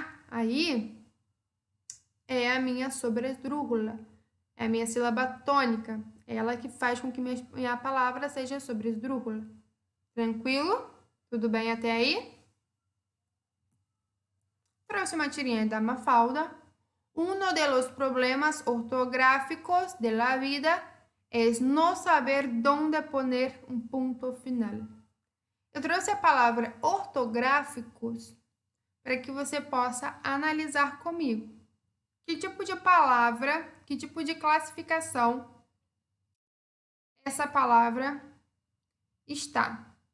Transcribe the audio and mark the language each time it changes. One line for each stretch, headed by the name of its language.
Portuguese: Aí é a minha sobresdrúxula, é a minha sílaba tônica, é ela que faz com que minha palavra seja sobresdrúxula. Tranquilo? Tudo bem até aí? Próxima tirinha da Mafalda.
Spanish: Uno de los problemas ortográficos de la vida es no saber dónde poner un punto final.
Portuguese: Eu trouxe a palavra ortográficos para que você possa analisar comigo. Que tipo de palavra, que tipo de classificação essa palavra está?